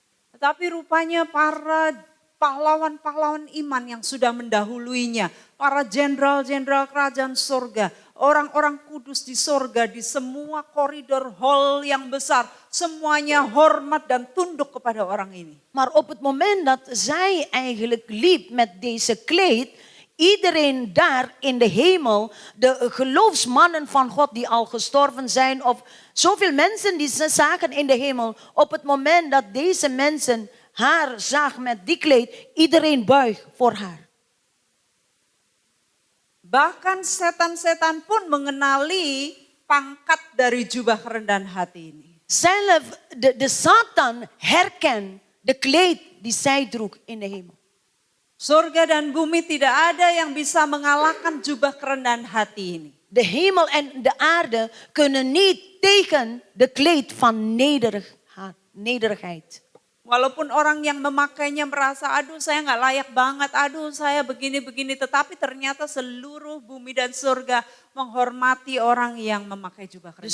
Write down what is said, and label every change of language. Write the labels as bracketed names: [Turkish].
[Indonesian] Tetapi rupanya para pahlawan-pahlawan iman yang sudah mendahuluinya, para jenderal-jenderal kerajaan surga, orang-orang kudus di surga, di semua koridor hall yang besar, semuanya hormat dan tunduk kepada orang ini. [Dutch] Maar op het moment dat zij eigenlijk liep met deze kleed, iedereen daar in de hemel, de geloofsmannen van God die al gestorven zijn, of zoveel mensen die ze zagen in de hemel, op het moment dat deze mensen haar zag met die kleed, iedereen buigt voor haar. [Indonesian] Bahkan setan-setan pun mengenali pangkat dari jubah kerendahan hati ini. [Dutch] Zelf de Satan herkent de kleed die zij droeg in de hemel. [Indonesian] Surga dan bumi tidak ada yang bisa mengalahkan jubah kerendahan hati ini. [Dutch] De hemel en de aarde kunnen niet tegen de kleed van nederigheid. [Indonesian] Walaupun orang yang memakainya merasa, aduh saya nggak layak banget, aduh saya begini-begini. Tetapi ternyata seluruh bumi dan surga menghormati orang yang memakai jubah kerendahan.